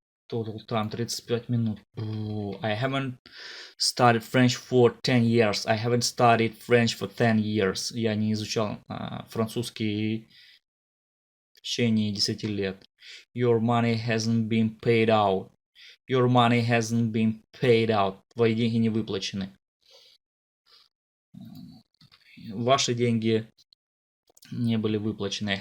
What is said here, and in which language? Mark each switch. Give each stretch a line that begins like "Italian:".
English: Total time 35 минут. I haven't studied French for 10 years.
Russian: Я не изучал французский в течение 10 лет.
English: Your money hasn't been paid out.
Russian: Твои деньги не выплачены. Ваши деньги не были выплачены.